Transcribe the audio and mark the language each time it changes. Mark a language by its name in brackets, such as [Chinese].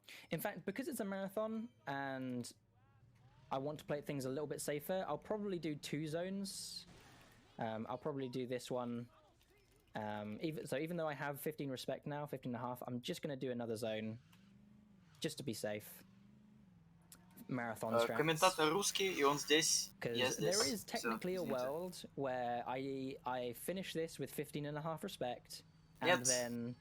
[English] In fact, because it's a marathon and I want to play things a little bit safer, I'll probably do 2 zones. I'll probably do this one. Even though I have 15 respect now, 15.5, I'm just going to do another zone just to be safe. Marathon strats. [Russian] Комментатор русский, и он здесь, я здесь. [English] There is technically a world where I finish this with 15.5 respect, and then